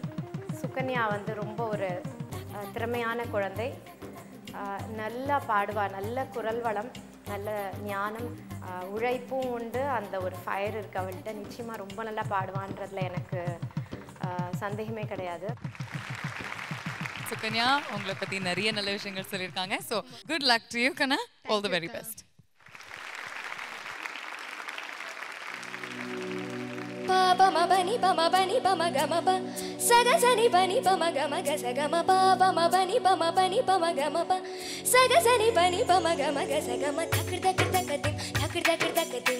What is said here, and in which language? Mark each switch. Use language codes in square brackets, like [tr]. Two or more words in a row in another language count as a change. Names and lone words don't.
[ta] சுகன்யா வந்து ரொம்ப ஒரு திறமையான குழந்தை, நல்லா பாடுவா, நல்ல குரல் வளம், நல்ல ஞானம், உழைப்பும் உண்டு, அந்த ஒரு ஃபயர் இருக்கு அவள்கிட்ட. நிச்சயமாக ரொம்ப நல்லா பாடுவான்றதுல எனக்கு சந்தேகமே கிடையாது. சுகன்யா உங்களை பற்றி நிறைய நல்ல விஷயங்கள் சொல்லியிருக்காங்க. [en] So good luck to you கண்ணா, All the very best. Bama bani bama gama ba saga sani bani bama gama ga saga ma ba bama bani bama gama ba saga sani bani bama gama ga saga ma takir takir takadim takir takir takadim